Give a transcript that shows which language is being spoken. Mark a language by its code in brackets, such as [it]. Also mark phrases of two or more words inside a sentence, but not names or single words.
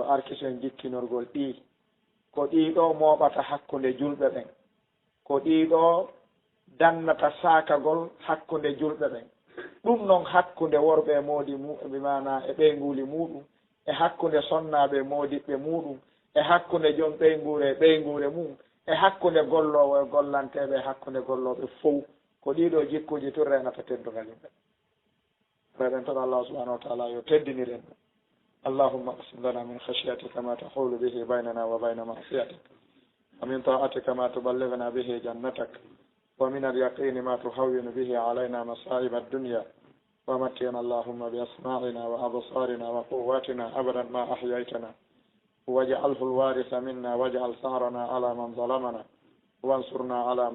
[ff] arkisen jikkinorgol ɗi ko ɗiɗo moɓata hakkude julɓe ɓen ko ɗiɗo dannata saakagol hakkude julɓe ɓen ɗum noon hakkude worɓe e moodi bimana e ɓeyguli muɗum e hakkude sonnaɓe modiɓɓe muɗum e hakkude joom ɓeygure e ɓeygure mum e hakkude gollowo e gollanteɓe e hakkude golloɓe fof ko ɗiɗo jikkuji tun renata teddugal yimɓe reɗen toɗo [ar] الله سبحانه وتعالى [ff] yo teddiniren ɗum [ar] اللهم اقسم لنا من خشيتك ما تحول به بيننا وبين معصيتك ومن طاعتك ما تبلغنا به جنتك ومن اليقين ما تهون به علينا مصائب الدنيا ومتعنا اللهم بأسماعنا وأبصارنا وقواتنا أبدا ما أحييتنا واجعله الوارث منا واجعل ثارنا على من ظلمنا وانصرنا على